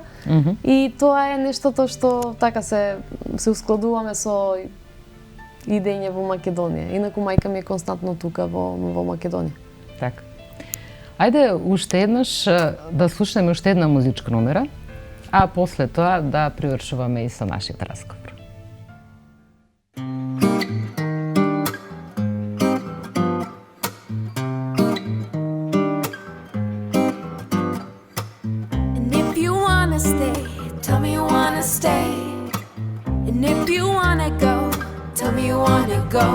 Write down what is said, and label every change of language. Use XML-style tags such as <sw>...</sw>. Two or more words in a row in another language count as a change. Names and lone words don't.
<mk>И тоа е нештото што така се ускладуваме со идење во Македонија. Инаку мајка ми е константно тука во Македонија. Така. Ајде уште еднаш да слушнеме уште една музичка номера, а после тоа да привршуваме и со нашиот разговор.</mk> <en>And if you wanna stay, tell me you wanna stay. And if you wanna go, tell me you wanna go.</en>